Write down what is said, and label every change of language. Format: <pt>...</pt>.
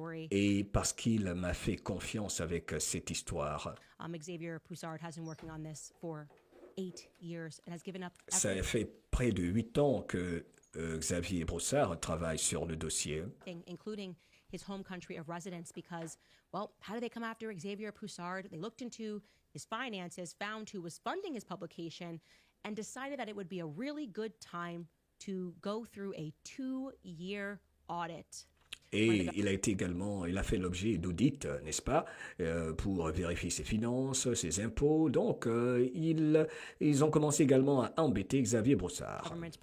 <fr>Et parce qu'il m'a fait confiance avec cette histoire.</fr> <en>Xavier Poussard has been working on this for 8 years and has given up.</en> <fr>Ça fait près de 8 ans que Xavier Broussard travaille sur le dossier.</fr> <en>Including his home country of residence because, well, how did they come after Xavier Poussard? They looked into his finances, found who was funding his publication, and decided that it would be a really good time to go through a 2-year audit.</en> <fr>Et il a fait l'objet d'audits, n'est-ce pas, pour vérifier ses finances, ses impôts. Donc, ils ont commencé également à embêter Xavier Broussard.</fr>